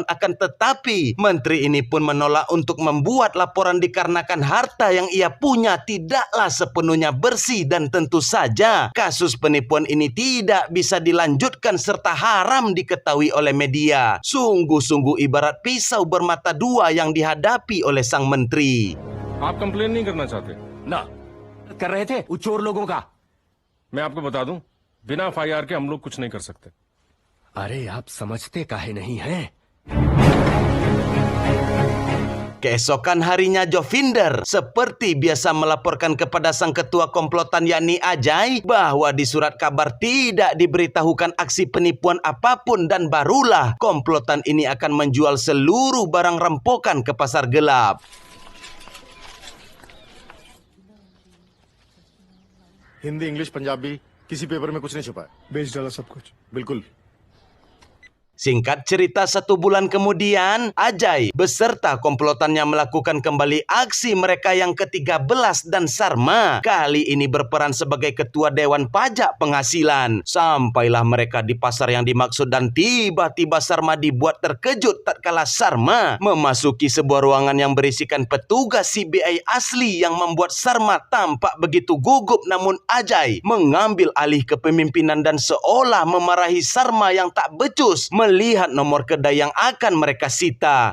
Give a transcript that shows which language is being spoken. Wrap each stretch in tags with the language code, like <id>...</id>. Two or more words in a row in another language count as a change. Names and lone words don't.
<id>Akan tetapi menteri ini pun menolak untuk membuat laporan dikarenakan harta yang ia punya tidaklah sepenuhnya bersih dan tentu saja kasus penipuan ini tidak bisa dilanjutkan serta haram diketahui oleh media. Sungguh-sungguh ibarat pisau bermata dua yang dihadapi oleh sang menteri.</id> <hi>आप कंप्लेन नहीं करना चाहते? ना कर रहे थे वो चोर लोगों का। मैं आपको बता दूं, बिना एफआईआर के हम लोग कुछ नहीं कर सकते। अरे आप समझते काहे नहीं हैं?</hi> <id>Keesokan harinya Jovinder seperti biasa melaporkan kepada sang ketua komplotan yakni Ajay bahwa di surat kabar tidak diberitahukan aksi penipuan apapun dan barulah komplotan ini akan menjual seluruh barang rempokan ke pasar gelap.</id> <hi>हिंदी इंग्लिश पंजाबी किसी पेपर में कुछ नहीं छुपा है। बेच डाला सब कुछ। बिल्कुल।</hi> <id>Singkat cerita, 1 bulan kemudian, Ajay beserta komplotannya melakukan kembali aksi mereka yang ke-13 dan Sarma kali ini berperan sebagai ketua Dewan Pajak Penghasilan. Sampailah mereka di pasar yang dimaksud dan tiba-tiba Sarma dibuat terkejut tatkala Sarma memasuki sebuah ruangan yang berisikan petugas CBI asli yang membuat Sarma tampak begitu gugup, namun Ajay mengambil alih kepemimpinan dan seolah memarahi Sarma yang tak becus melihat nomor kedai yang akan mereka sita.</id>